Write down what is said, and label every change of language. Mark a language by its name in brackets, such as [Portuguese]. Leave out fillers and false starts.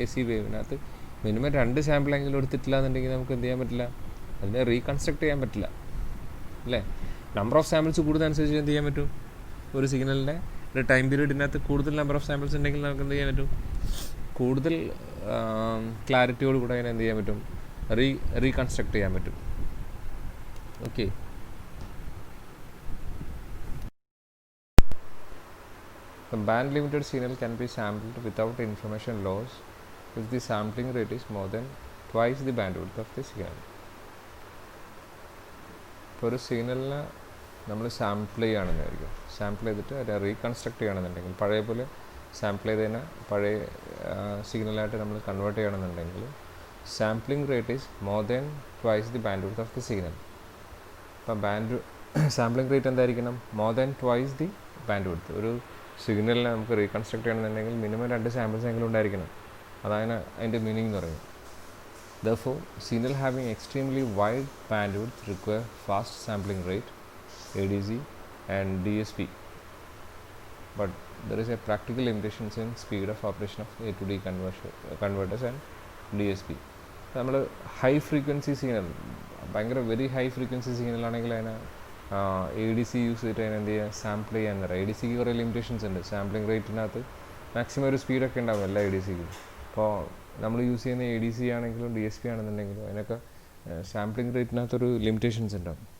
[Malayalam] AC വേവിനകത്ത് minimum 2 സാമ്പിളെങ്കിലും എടുത്തിട്ടില്ല എന്നുണ്ടെങ്കിൽ നമുക്ക് എന്ത് ചെയ്യാൻ പറ്റില്ല, അതിനെ റീകൺസ്ട്രക്ട് ചെയ്യാൻ പറ്റില്ല അല്ലേ. നമ്പർ ഓഫ് സാമ്പിൾസ് കൂടുന്നതനുസരിച്ച് എന്ത് ചെയ്യാൻ പറ്റും, ഒരു സിഗ്നലിൻ്റെ ഒരു ടൈം പീരീഡിനകത്ത് കൂടുതൽ നമ്പർ ഓഫ് സാമ്പിൾസ് ഉണ്ടെങ്കിൽ നമുക്ക് എന്ത് ചെയ്യാൻ പറ്റും, കൂടുതൽ ക്ലാരിറ്റിയോട് കൂടെ അതിനെ എന്ത് ചെയ്യാൻ പറ്റും, റീകൺസ്ട്രക്ട് ചെയ്യാൻ പറ്റും. [English] Okay, the band limited signal can be sampled without information loss if the sampling rate is more than twice the bandwidth of the signal. [Malayalam] ഇപ്പോൾ ഒരു സിഗ്നലിനെ നമ്മൾ സാമ്പിൾ ചെയ്യുകയാണെന്നായിരിക്കും, സാമ്പിൾ ചെയ്തിട്ട് അത് റീകൺസ്ട്രക്ട് ചെയ്യണമെന്നുണ്ടെങ്കിൽ, പഴയ പോലെ സാമ്പിൾ ചെയ്തതിനെ പഴയ സിഗ്നലായിട്ട് നമ്മൾ കൺവേർട്ട് ചെയ്യണമെന്നുണ്ടെങ്കിൽ [English] Sampling rate is more than twice the bandwidth of the signal. [Malayalam] അപ്പം സാമ്പിളിംഗ് റേറ്റ് എന്തായിരിക്കണം, [English] More than twice the bandwidth. [Malayalam] ഒരു സിഗ്നലിനെ നമുക്ക് റീകൺസ്ട്രക്ട് ചെയ്യണമെന്നുണ്ടെങ്കിൽ മിനിമം 2 സാമ്പിൾസ് എങ്കിലും ഉണ്ടായിരിക്കണം. അതാണ് അതിൻ്റെ മീനിങ് എന്ന് പറയുന്നത്. [English] Therefore, signal having extremely wide bandwidth require fast sampling rate ADC and DSP, but there is a practical limitations in speed of operation of A to D converters and DSP. [Malayalam] നമ്മൾ high frequency signal ഭയങ്കര very high frequency സിഗ്നലാണെങ്കിൽ അതിനെ ADC use ചെയ്തിട്ട് അതിനെ എന്ത് ചെയ്യുക, sample ചെയ്യാൻ പറയാം. ADC ക്ക് കുറേ ലിമിറ്റേഷൻസ് ഉണ്ട്. സാമ്പിളിംഗ് റേറ്റിനകത്ത് മാക്സിമം ഒരു സ്പീഡൊക്കെ ഉണ്ടാവും എല്ലാ ADCക്കും. അപ്പോൾ നമ്മൾ യൂസ് ചെയ്യുന്ന ADC ആണെങ്കിലും DSP ആണെന്നുണ്ടെങ്കിലും അതിനൊക്കെ സാമ്പിളിംഗ് റേറ്റിനകത്തൊരു ലിമിറ്റേഷൻസ് ഉണ്ടാവും.